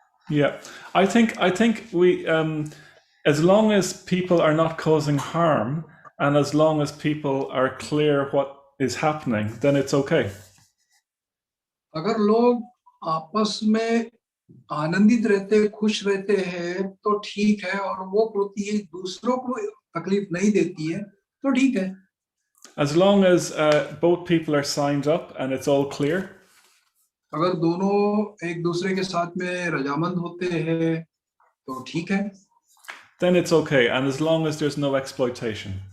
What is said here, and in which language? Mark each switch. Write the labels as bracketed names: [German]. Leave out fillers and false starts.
[English] Yeah, I think we as long as people are not causing harm and as long as people are clear what is happening, then it's okay. [Hindi] अगर लोग आपस में आनंदित रहते, खुश रहते हैं तो ठीक है, और वो प्रति दूसरों को तकलीफ नहीं देती है तो ठीक है. [English] As long as both people are signed up and it's all clear. [Hindi] अगर दोनों एक दूसरे के साथ में रजामंद होते हैं तो ठीक है. [English] Then it's okay, and as long as there's no exploitation.